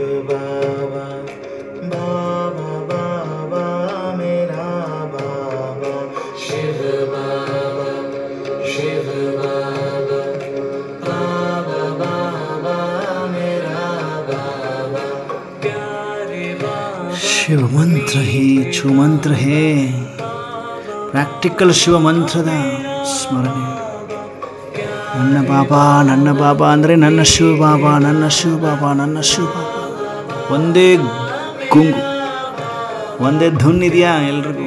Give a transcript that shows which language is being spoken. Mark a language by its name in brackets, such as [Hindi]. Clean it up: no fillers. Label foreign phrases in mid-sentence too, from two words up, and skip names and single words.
[Hindi] बाबा, बाबा बाबा मेरा बाबा, शिव बाबा, शिव बाबा, बाबा बाबा मेरा बाबा, प्यारे बाबा। शिव मंत्र ही छू मंत्र है, [Kannada] ಪ್ರಾಕ್ಟಿಕಲ್ ಶಿವ ಮಂತ್ರದ ಸ್ಮರಣೆ. ನನ್ನ ಬಾಬಾ ಅಂದರೆ ನನ್ನ ಶಿವ ಬಾಬಾ, ನನ್ನ ಶಿವ ಬಾಬಾ, ನನ್ನ ಶಿವ ಬಾಬಾ. ಒಂದೇ ಗುಂಗು, ಒಂದೇ ಧುನ್ ಇದೆಯಾ ಎಲ್ರಿಗೂ?